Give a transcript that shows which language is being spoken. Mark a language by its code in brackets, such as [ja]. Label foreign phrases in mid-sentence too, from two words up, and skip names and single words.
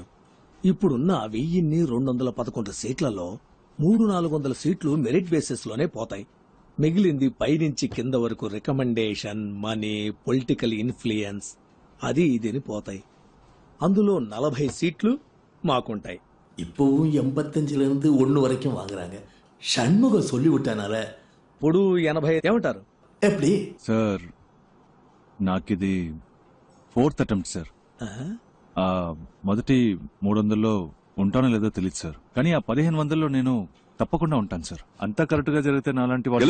[te] ఇప్పుడున్న 1211 సీట్లలో 300-400 సీట్లు [en] merit basis [te] లోనే పోతాయి. మిగిలింది పైనుంచి కింద వరకు [en] recommendation, money, political influence [te] అది ఇదిని పోతాయి. అందులో 40 సీట్లు మాకుంటాయి. [ta] இப்பவும் 85 1 வரைக்கும் வாங்குறாங்க. షణ్ముగం சொல்லி விட்டானால [te] ఇప్పుడు 80 ఏమంటారు? [ta] எப்படி [te] సార్ నాకిది [en] 4th attempt [te] సార్. మొదటి 300లో ఉంటానో లేదో తెలియదు సార్, కానీ ఆ 1500లో నేను తప్పకుండా ఉంటాను సార్. అంతా కరెక్ట్ గా జరిగితే నాలాంటి వాళ్ళు